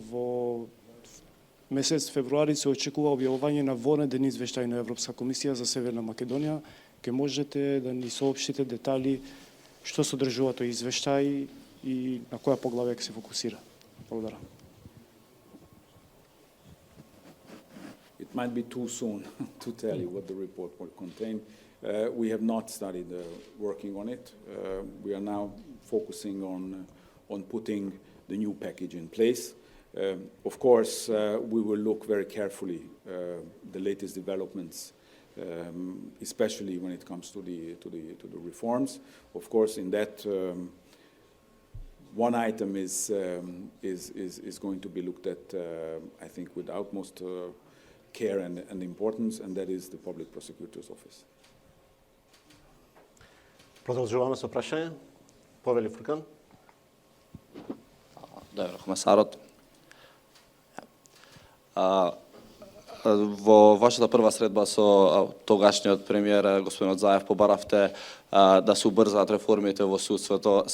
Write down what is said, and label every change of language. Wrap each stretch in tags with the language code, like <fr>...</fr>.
<mk>Во месец февруари се очекува објавување на вонеден извештај на Европска комисија за Северна Македонија. Ке можете да ни соопштите детали што содржува тој извештај и на која поглавја ќе се фокусира? Благодарам.</mk> <en>It might be too soon to tell you what the report will contain. We have not started working on it. We are now focusing on putting the new package in place. Of course, we will look very carefully the latest developments, especially when it comes to the reforms. Of course, in that one item is going to be looked at, I think, with utmost care and importance, and that is the Public Prosecutor's Office.</en> <mk>Продолжаваме со прашање. Повели Фуркан. Добро, комесарот. Во вашата прва средба со тогашниот премиер господинот Заев побаравте да се убрзаат реформите во судството.</mk>